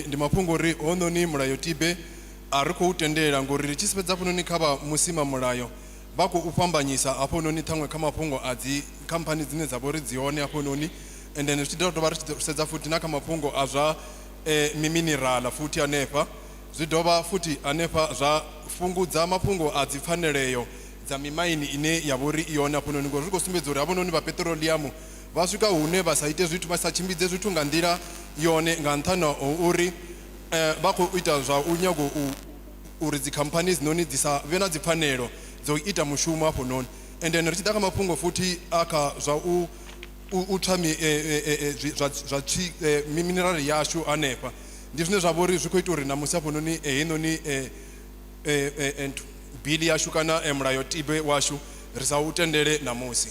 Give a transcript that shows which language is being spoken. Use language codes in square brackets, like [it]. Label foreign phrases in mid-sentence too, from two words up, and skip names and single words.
[ve] ndi mafhungo uri hononi mulayotibe a ri khou tendela ngori ri tshi sedza hafhanoni kha vha musima mulayo vha khou fhambanyisa hafhanoni ṱhaṅwe kha mafhungo a dzi khamphani dzine dza vha uri dzi hone hafhanoni, [en] and then [ve] ri tshi dovha ri tshi sedza futhi na kha mafhungo a zwa miminerala futhi hanefha zwi dovha futhi hanefha zwa fhungudza mafhungo a dzi pfaneleyo dza mimaini ine ya vha uri i hone hafhanoni ngori ri khou sumbedza uri hafhanoni vha petroleum vha swika hune vha sa ite zwithu vha sa tshimbidze zwithu nga nḓila yone nga nṱhani ha uri vha khou ita zwa u nyago uri dzi khamphani dzinoni dzi sa vhe na dzi pfanelo dzo ita mushumo hafhanoni. [en] And then [ve] ri tshi ḓa kha mafhungo futhi a kha zwa u tha zwa minerali yashu hanefha ndi zwine zwa vha uri zwi khou ita uri namusi hafhanoni heinoni bili yashu kana mulayotibe washu ri sa u tendele namusi.